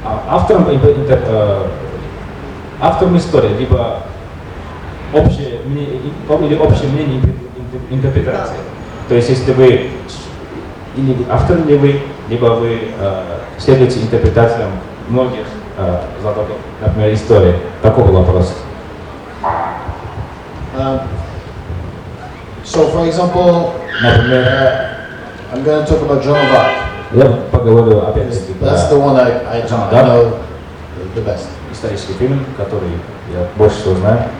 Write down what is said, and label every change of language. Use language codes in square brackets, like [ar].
[ru] автором истории, либо общее мнение интерпретации. То есть, если вы или автор ли вы, либо вы следуете интерпретациям многих знатоков, например, истории. Такой был вопрос. [en] So, for example, I'm going to talk about Joan of Arc. [ru] Я поговорю опять-таки про [en] That's the one I know the best. [ru] Исторический фильм, который я больше всего знаю.